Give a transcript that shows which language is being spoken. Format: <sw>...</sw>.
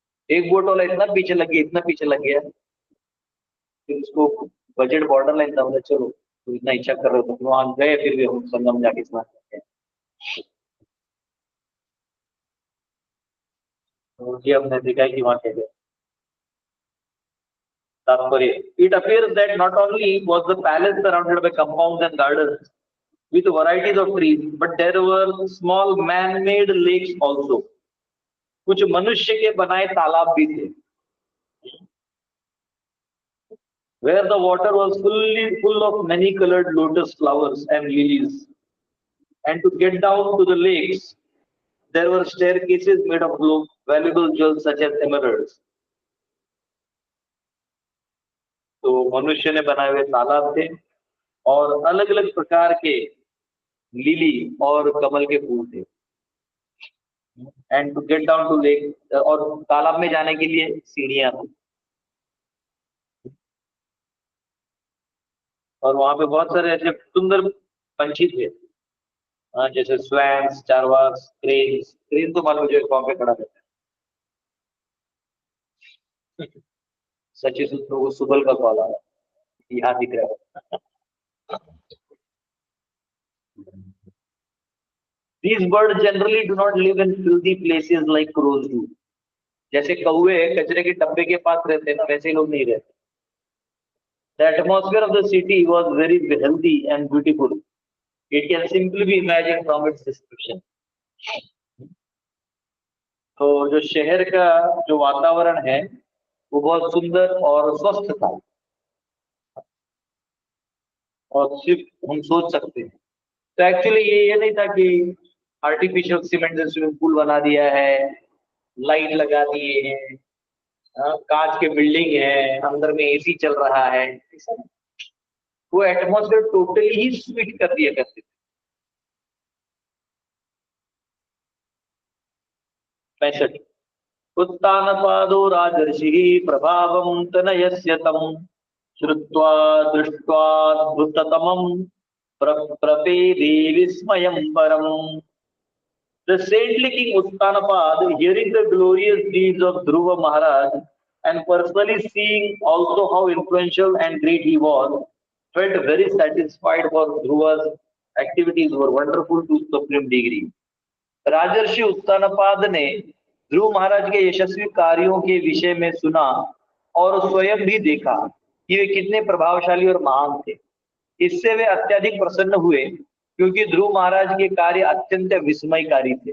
<hi>एक बोट वाला इतना पीछे लग गया, इतना पीछे लग गया, फिर उसको बजट बॉर्डर लाइन था, मतलब चलो तो इतना इच्छा कर रहे हो तो वहां गए, फिर भी हम संगम जाके स्नान करते हैं। तो ये हमने देखा है कि वहां कैसे तात्पर्य।</hi> <en>It appears that not only was the palace surrounded by compounds and gardens with varieties of trees, but there were small man-made lakes also.</en> <hi>कुछ मनुष्य के बनाए तालाब भी थे,</hi> <en>where the water was fully full of many-colored lotus flowers and lilies. And to get down to the lakes, there were staircases made of valuable jewels such as emeralds.</en> <hi>तो मनुष्य ने बनाए हुए तालाब थे और अलग अलग प्रकार के लिली और कमल के फूल थे।</hi> <en>and to get down to lake,</en> <hi>और तालाब में जाने के लिए सीढ़ियां थी। और वहां पे बहुत सारे ऐसे सुंदर पंछी थे, जैसे स्वैन्स, चारवाक्स, क्रेन्स। क्रेन तो मान लो जो पाँव पे खड़ा रहता है। सचिन सूत्रों को सुबल का कॉल आ रहा है, यहाँ दिख रहा है।</hi> <en>These birds generally do not live in filthy places like crows do.</en> <hi>जैसे कौवे कचरे के डब्बे के पास रहते हैं ना, वैसे ही लोग नहीं रहते.</hi> <en>The atmosphere of the city was very healthy and beautiful. It can simply be imagined from its description.</en> <hi>तो जो शहर का जो वातावरण है वो बहुत सुंदर और स्वस्थ था, और सिर्फ हम सोच सकते हैं. तो एक्चुअली ये नहीं था कि आर्टिफिशियल सीमेंट से स्विमिंग पूल बना दिया है, लाइट लगा दिए हैं, कांच के बिल्डिंग है, अंदर में एसी चल रहा है, ऐसा नहीं. वो एटमॉस्फेयर टोटली ही स्वीट कर दिया करते थे.</hi> <sa>65. उत्तानपादो राजर्षिः प्रभावं तनयस्य तं श्रुत्वा दृष्ट्वाद्भुततमं प्रपेदे विस्मयं परम्.</sa> <en>The saintly king Uttanapad, hearing the glorious deeds of Dhruva Maharaj and personally seeing also how influential and great he was, felt very satisfied, for Dhruva's activities were wonderful to supreme degree.</en> <hi>राजर्षि उत्तानपाद ने ध्रुव महाराज के यशस्वी कार्यों के विषय में सुना और स्वयं भी देखा कि वे कितने प्रभावशाली और महान थे. इससे वे अत्यधिक प्रसन्न हुए, क्योंकि ध्रुव महाराज के कार्य अत्यंत विस्मयकारी थे.</hi>